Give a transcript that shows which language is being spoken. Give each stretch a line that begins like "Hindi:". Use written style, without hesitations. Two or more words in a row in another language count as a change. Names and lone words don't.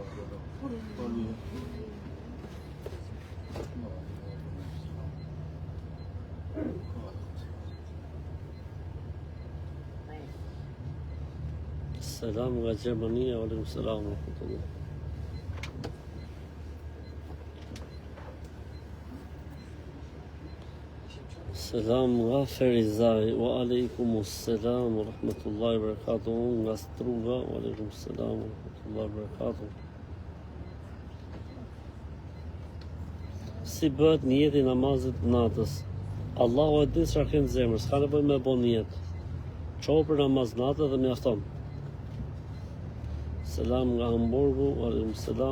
Albanian: Selam nga Gjermania,
Arabic: عليكم السلام ورحمة الله.
Albanian: Selam nga Ferizaj,
Arabic: وعليكم السلام ورحمة الله وبركاته. Nga Struga, وعليكم السلام ورحمة الله وبركاته.
Albanian: Si bëhet njeti namazit natës? Allahu e din çfarë ke në zemër, s'ka nevojë me bo njet. Qohu për namaz natë dhe mjafton. Selam nga Hamburgu,
Arabic: وعليكم السلام.